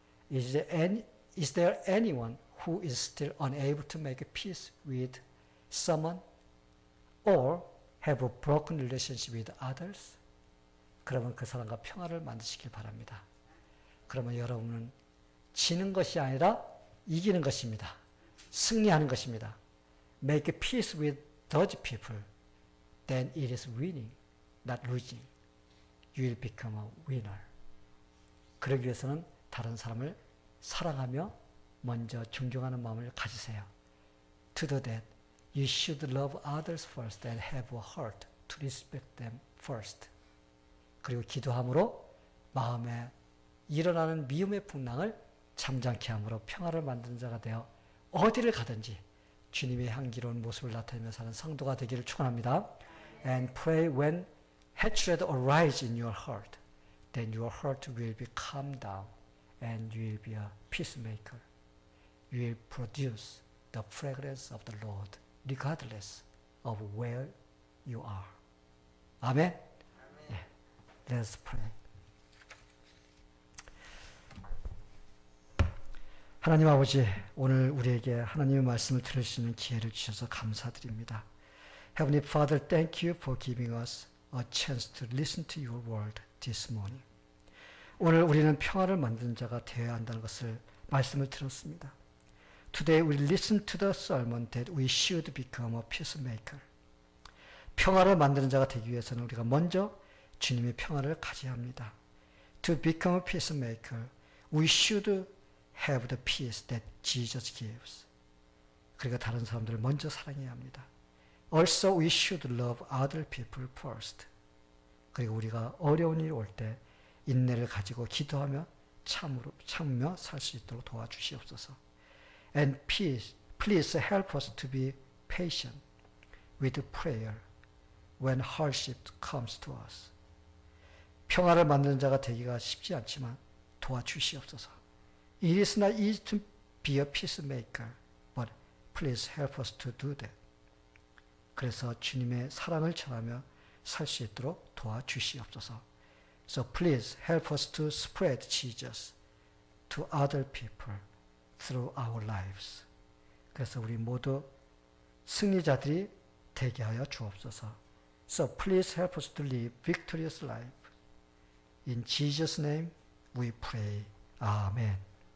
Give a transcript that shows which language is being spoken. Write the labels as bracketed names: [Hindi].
[English] Is there anyone who is still unable to make peace with someone or have a broken relationship with others? [Korean] 그러면 그 사람과 평화를 만드시길 바랍니다. 그러면 여러분은 지는 것이 아니라 이기는 것입니다. 승리하는 것입니다. [English] Make peace with those people, then it is winning, not losing. You will become a winner. [Korean] 그러기 위해서는 다른 사람을 사랑하며 먼저 존경하는 마음을 가지세요. [English] To do that, you should love others first and have a heart to respect them first. [Korean] 그리고 기도함으로 마음에 일어나는 미움의 풍랑을 잠잠케 함으로 평화를 만드는 자가 되어 어디를 가든지 주님의 향기로운 모습을 나타내며 사는 성도가 되기를 축원합니다. [English] And pray when hatred arises in your heart, then your heart will be calmed down and you will be a peacemaker. You will produce the fragrance of the Lord regardless of where you are. 아멘. Let's pray. [Korean] 하나님 아버지, 오늘 우리에게 하나님의 말씀을 들을 수 있는 기회를 주셔서 감사드립니다. [English] Heavenly Father, thank you for giving us a chance to listen to your word this morning. [Korean] 오늘 우리는 평화를 만드는 자가 되어야 한다는 것을 말씀을 들었습니다. [English] Today we listen to the sermon that we should become a peacemaker. [Korean] 평화를 만드는 자가 되기 위해서는 우리가 먼저 주님의 평화를 가져야 합니다. [English] To become a peacemaker, we should have the peace that Jesus gives. [Korean] 그리고 다른 사람들을 먼저 사랑해야 합니다. [English] Also, we should love other people first. [Korean] 그리고 우리가 어려운 일이 올 때 인내를 가지고 기도하며 참으며 살 수 있도록 도와주시옵소서. [English] And please help us to be patient with prayer when hardship comes to us. [Korean] 평화를 만드는 자가 되기가 쉽지 않지만 도와주시옵소서. [English] It is not easy to be a peacemaker, but please help us to do that. [Korean] 그래서 주님의 사랑을 전하며 살 수 있도록 도와주시옵소서. [English] So please help us to spread Jesus to other people through our lives. [Korean] 그래서 우리 모두 승리자들이 되게 하여 주옵소서. [English] So please help us to live victorious life. In Jesus' name we pray. Amen.